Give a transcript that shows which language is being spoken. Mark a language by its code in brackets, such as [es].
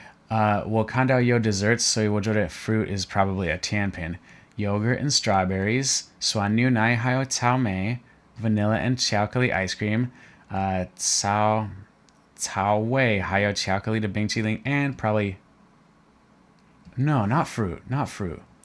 [zh] 我看到有 desserts, 所以我觉得 [en] fruit is probably a [zh] 甜品. [en] Yogurt and strawberries. [zh] 酸牛奶还有草莓. [en] Vanilla and chocolate ice cream. [zh] 草味还有巧克力的冰淇淋 [en] and probably no, not fruit.